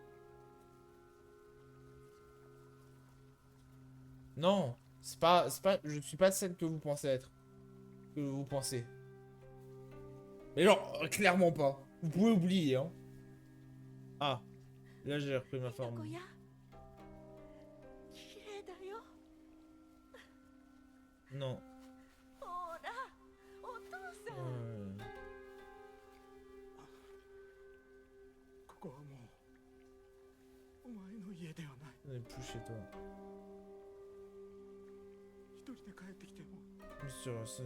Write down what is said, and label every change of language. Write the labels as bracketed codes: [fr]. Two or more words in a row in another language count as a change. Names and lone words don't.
[fr] Non, je suis pas celle que vous pensez être. Que vous pensez. Mais genre, clairement pas. Vous pouvez oublier, hein. Ah, là j'ai repris ma forme. [ja] 子や綺麗だよ [fr] Non. [ja] ほらお父さんここはもうお前の家ではない。 [fr] On est plus chez toi. [ja] 一人で帰ってきても [fr] Monsieur Russell.